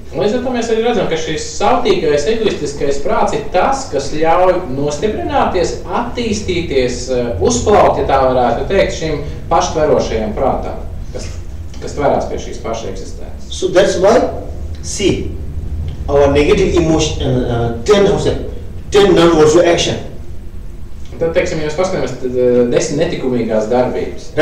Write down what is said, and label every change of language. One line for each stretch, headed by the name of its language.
Latvian: Līdz ar to mēs arī redzam, ka šis sautīgais, egoistiskais prāts ir tas, kas ļauj nostiprināties, attīstīties, uzplaut, ja tā varētu teikt, šim paštverošajam prātam, kas tverās pie šīs paša eksistences.
English: So that's why, see, our negative emotion tend non-virtual action.
Latvian: Tad, teiksim, jūs paskatāmies 10 netikumīgās darbības.